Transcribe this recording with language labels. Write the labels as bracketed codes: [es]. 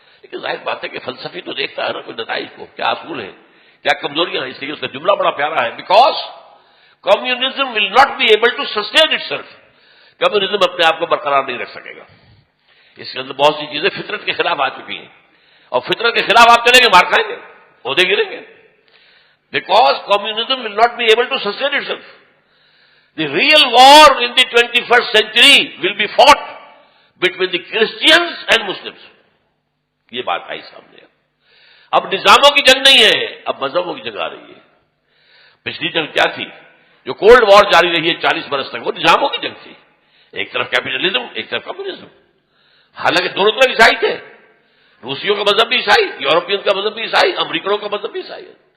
[ur] لیکن ظاہر بات ہے کہ فلسفی تو دیکھتا ہے نا کوئی نتائج کو، کیا اصول ہیں، کیا کمزوریاں ہیں. اس لیے اس کا جملہ بڑا پیارا ہے، [en] Because communism will not be able to sustain itself. [ur] Communism اپنے آپ کو برقرار نہیں رکھ سکے گا. اس کے اندر بہت سی چیزیں فطرت کے خلاف آ چکی ہیں، اور فطرت کے خلاف آپ چلیں گے مار کھائیں گے، عہدے گریں گے. [en] Because communism will not be able to sustain itself. The real war in the 21st century will be fought between the Christians and Muslims. [ur] یہ بات آئی سامنے. اب نظاموں کی جنگ نہیں ہے، اب مذہبوں کی جنگ آ رہی ہے. پچھلی جنگ کیا تھی؟ جو کولڈ وار جاری رہی ہے 40 برس تک، وہ نظاموں کی جنگ تھی. ایک طرف کیپٹلزم، ایک طرف کمیونزم. حالانکہ دونوں طرف عیسائی تھے. روسیوں کا مذہب بھی عیسائی، یورپین کا مذہب بھی عیسائی، امریکنوں کا مذہب بھی عیسائی ہے.